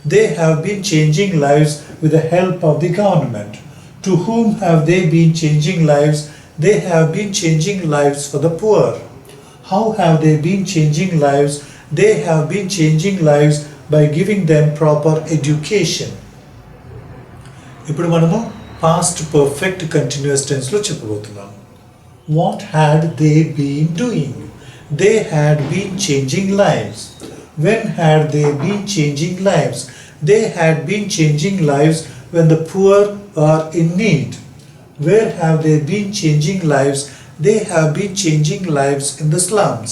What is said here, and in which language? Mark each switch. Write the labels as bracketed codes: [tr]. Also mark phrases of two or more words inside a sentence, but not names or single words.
[en] they have been changing lives with the help of the government. To whom have they been changing lives? They have been changing lives for the poor. How have they been changing lives? They have been changing lives by giving them proper education. [te] ఇప్పుడు మనము [en] past perfect continuous tense [te] లో చెప్పబోతున్నాం. [en] What had they been doing? They had been changing lives. When had they been changing lives? They had been changing lives when the poor are in need. Where have they been changing lives? They have been changing lives in the slums.